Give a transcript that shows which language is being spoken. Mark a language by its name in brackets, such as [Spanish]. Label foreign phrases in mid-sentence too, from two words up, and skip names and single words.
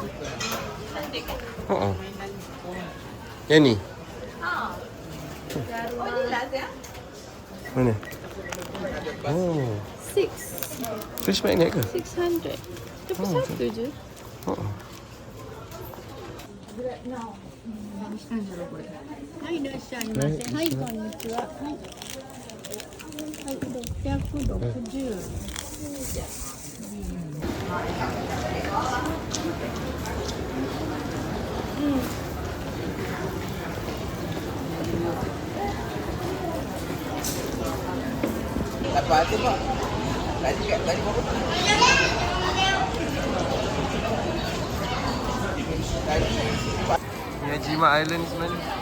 [Malay] Oh. Yang ni. Oh ni lah saya. Mana? Oh. 600. [English] Fish magnet [Malay] ke? 600. Tapi satu je. Oh. [Japanese] はい、いらっしゃいませ。はい、こんにちは。はい。はい、660。 [Malay] Apa tu Pak? Tadi berapa? Miyajima Island ni sebenarnya.